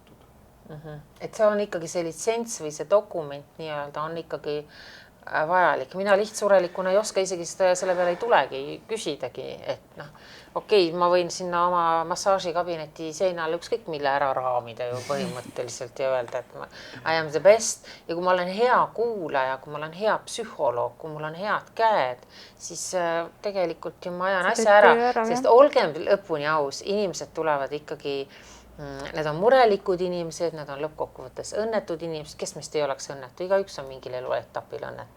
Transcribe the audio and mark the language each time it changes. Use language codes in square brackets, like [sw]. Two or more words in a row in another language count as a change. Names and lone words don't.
[et] Et see on ikkagi see litsents või see dokument nii-öelda on ikkagi vajalik. Mina lihtsurelikuna ei oska isegi selle peale ei tulegi küsidagi, et okei, ma võin sinna oma massaažikabineti seinale ükskõik mille ära raamida ju põhimõtteliselt ja öelda, et [en] I am the best. [et] Ja kui ma olen hea kuulaja, kui ma olen hea psühholoog, kui mul on head käed, siis tegelikult ju ma ajan asja ära, sest olgem lõpuni aus, inimesed tulevad ikkagi. Need on murelikud inimesed, need on lõppkokkuvõttes õnnetud inimesed, kes meist ei oleks õnnetu, igaüks on mingil eluetapil õnnetu.